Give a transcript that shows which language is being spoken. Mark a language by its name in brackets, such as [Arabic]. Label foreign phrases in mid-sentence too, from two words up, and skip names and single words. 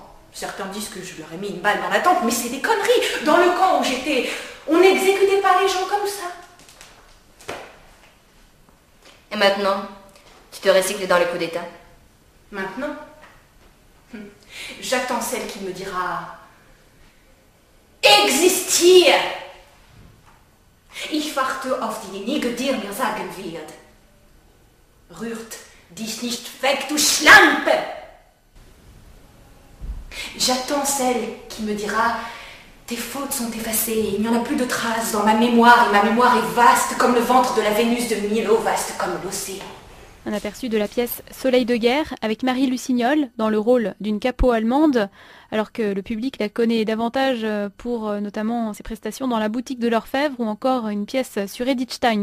[French] Certains disent que je leur ai mis une balle dans la tempe, mais c'est des conneries. Dans le camp où j'étais, on n'exécutait pas les gens comme ça. Et maintenant, tu te recycles dans le coup d'État? Maintenant, j'attends celle qui me dira Existier! [German] Ich warte auf diejenige, die mir sagen wird. Rührt dich nicht weg, du Schlampe! [French] J'attends celle qui me dira tes fautes sont effacées, il n'y en a plus de traces dans ma mémoire, et ma mémoire est vaste comme le ventre de la Vénus de Milo, vaste comme l'océan. Un aperçu de la pièce Soleil de guerre avec Marie Lusignol dans le rôle d'une capo allemande, alors que le public la connaît davantage pour notamment ses prestations dans La boutique de l'orfèvre ou encore une pièce sur Edith Stein.